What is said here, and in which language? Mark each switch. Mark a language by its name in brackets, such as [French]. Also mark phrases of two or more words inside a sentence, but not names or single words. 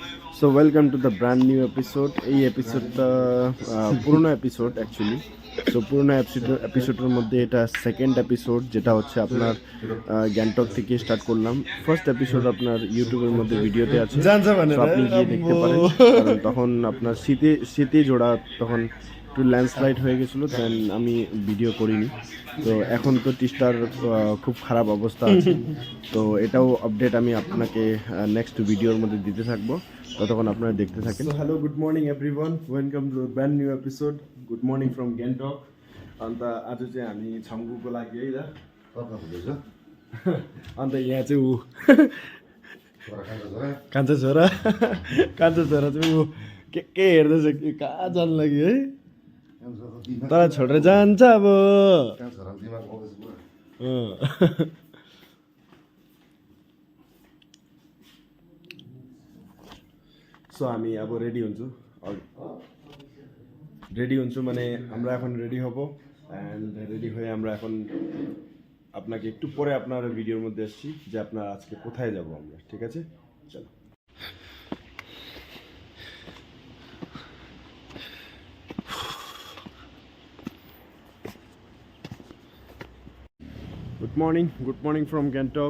[English] So welcome to the brand new episode. [Bangla] এই এপিসোডটা পুরনো এপিসোড অ্যাকচুয়ালি। সো পুরনো এপিসোডের মধ্যে এটা [English] second episode, [Bangla] যেটা হচ্ছে আপনার গ্যাংটক থেকে স্টার্ট করলাম। [English] first episode [Bangla] আপনার ইউটিউবের মধ্যে ভিডিওতে আছে, আপনি গিয়ে দেখতে পারেন। কারণ তখন আপনার শীতে জোড়া তখন একটু ল্যান্ডস্লাইড হয়ে গেছিলো, দেন আমি ভিডিও করিনি। তো এখন তো টিস্টার খুব খারাপ অবস্থা আছে, তো এটাও আপডেট আমি আপনাকে নেক্সট ভিডিওর মধ্যে দিতে থাকবো, ততক্ষণ আপনারা দেখতে থাকেন। [English] So hello, good morning everyone, welcome to brand new episode. Good morning from Gangtok. [Nepali] अन्त आज चाहिँ हामी छङ्गुको लागि है त अन्त यहाँ चाहिँ ऊ कान्छा छोरा चाहिँ ऊ के हेर्दैछ, कहाँ जानु लागि है, तर छोडेर जान्छ अब। सो हामी अब रेडी हुन्छु [Bangla] মানে আমরা এখন রেডি হব। অ্যান্ড রেডি হয়ে আমরা এখন আপনাকে একটু পরে আপনার ভিডিওর মধ্যে আসছি যে আপনার আজকে কোথায় যাব আমরা, ঠিক আছে? চলো। [English] Good morning from Gangtok.